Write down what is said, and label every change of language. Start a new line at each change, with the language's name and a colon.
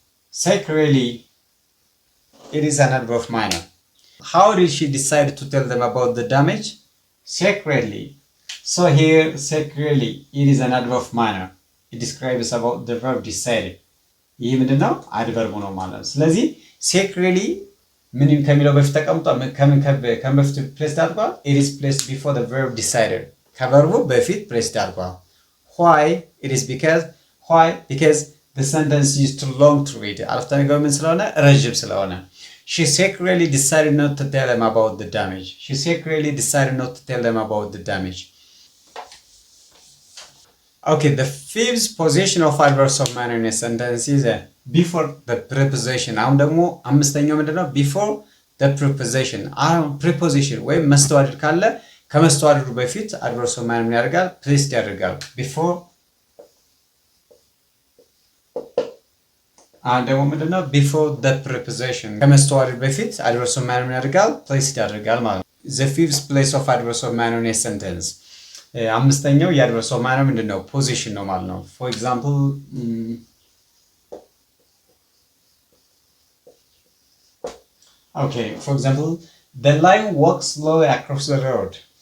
English: secretly, it is an adverb of minor. how did she decide to tell them about the damage? secretly. so here secretly, it is an adverb of minor. it describes about the verb decided.
Amharic: ይህ ምንድነው? አድቨርብ ነው ማለት ነው። ስለዚህ secretly ምን ከሚለው በፊት ተቀምጧል። ከምን በፊት ፕሌስድ አድርጓል?
English: it is placed before the verb decided።
Amharic: ከቨርቡ በፊት ፕሌስድ አድርጓል።
English: why? it is because the sentence is too long to read።
Amharic: አረፍተ ነገሩ ምን ስለሆነ? ረጅም ስለሆነ።
English: she secretly decided not to tell them about the damage. she secretly decided not to tell them about the damage. okay, the fifth position of adverbs of manner in a sentence is before the preposition.
Amharic: አሁን ደግሞ አምስተኛው ምንድነው?
English: before the preposition።
Amharic: አሁን preposition ወይም መስተዋድድ ካለ ከመስተዋድዱ በፊት adverbs of manner ምን ያደርጋል? placed ያደርጋል። before አሁን ደግሞ ምንድነው?
English: before the preposition
Amharic: ከመስተዋድዱ በፊት adverbs of manner ምን ያደርጋል?
English: placed ያደርጋል ማለት ነው። the fifth place of adverbs of manner in a sentence።
Amharic: አምስተኛው የadverbs of manner ምንድነው? ፖዚሽን ነው ማለት ነው።
English: for example okay, for example, the lion walks slowly across the road.